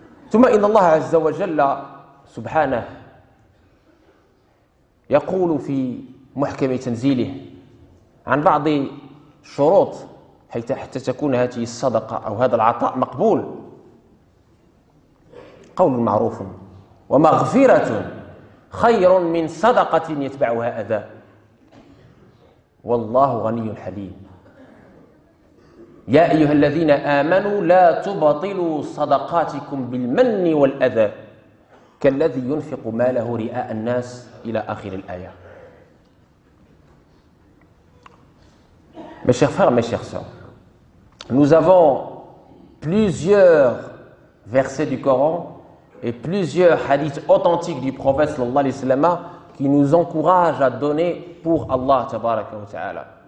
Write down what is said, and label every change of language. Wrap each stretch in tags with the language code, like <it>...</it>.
<ar>Thumma inna Allah azza wa jalla subhanahu yaqulu fi muhkami tanzilihi an ba'd shurut حتى تكون هذه الصدقة أو هذا العطاء مقبول. قول معروف: ومغفرة خير من صدقة يتبعها أذى والله غني حليم. يا أيها الذين آمنوا لا تبطلوا صدقاتكم بالمن والأذى كالذي ينفق ماله رئاء الناس إلى آخر الآية.</ar> <fr>Mes chers frères, mes chers sœurs, nous avons plusieurs versets du Coran et plusieurs hadiths authentiques du prophète</fr> <ar>sallallahu alayhi wa sallam</ar> <fr>qui nous encouragent à donner pour</fr> <ar>Allah tabaraka wa ta'ala.</ar>